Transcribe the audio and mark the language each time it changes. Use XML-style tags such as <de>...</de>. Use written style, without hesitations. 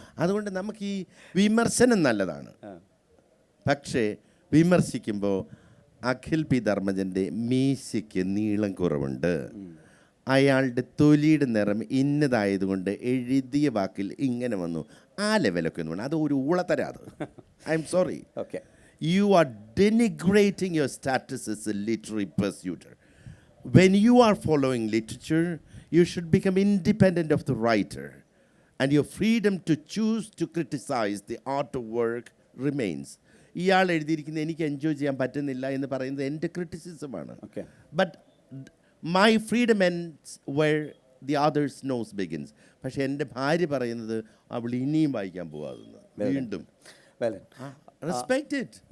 <ml>അതുകൊണ്ട് നമുക്ക് ഈ വിമർശനം നല്ലതാണ്, പക്ഷേ വിമർശിക്കുമ്പോൾ അഖിൽ പി ധർമ്മജൻ്റെ മീശയ്ക്ക് നീളം കുറവുണ്ട്, അയാളുടെ തൊലിയുടെ നിറം ഇന്നതായതുകൊണ്ട് എഴുതിയ വാക്കിൽ ഇങ്ങനെ വന്നു, ആ ലെവലൊക്കെ ഒന്ന് വേണം. അത് ഒരു ഊളത്തരാ. അത്</ml> <en>I'm sorry. Okay, you are denigrating your status as a literary pursuiter. When you are following literature, you should become independent of the writer, and your freedom to choose to criticize the art of work remains.</en> <ml>ഇയാൾ എഴുതിയിരിക്കുന്നത് എനിക്ക് enjoy ചെയ്യാൻ പറ്റുന്നില്ല എന്ന് പറയുന്നത് എൻ്റെ ക്രിറ്റിസിസമാണ്. Okay,</ml> <en>But my freedom ends where the others nose begins.</en> <ml>പക്ഷേ എൻ്റെ ഭാര്യ പറയുന്നത് അവൾ ഇനിയും വായിക്കാൻ പോകാതെന്ന്. വീണ്ടും റെസ്പെക്ട് ഇറ്റ്.</ml>